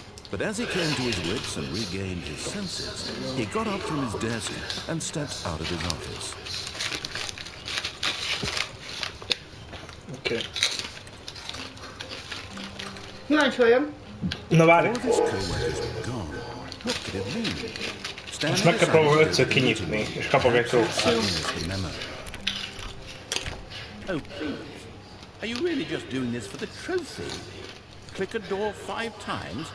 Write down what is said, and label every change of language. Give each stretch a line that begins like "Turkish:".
English: But as he came to his wits and regained his senses, he got up from his desk and stepped out of his office. Okay.
Hungarian: Nagy folyam. Na várj!
English: All of his coworkers were gone. What could it mean?
Hungarian: Most meg kell próbálni 5-ször kinyitni, és kapok egy trófát.
English: Oh, please. Are you really just doing this for the trophy? Click a door 5 times?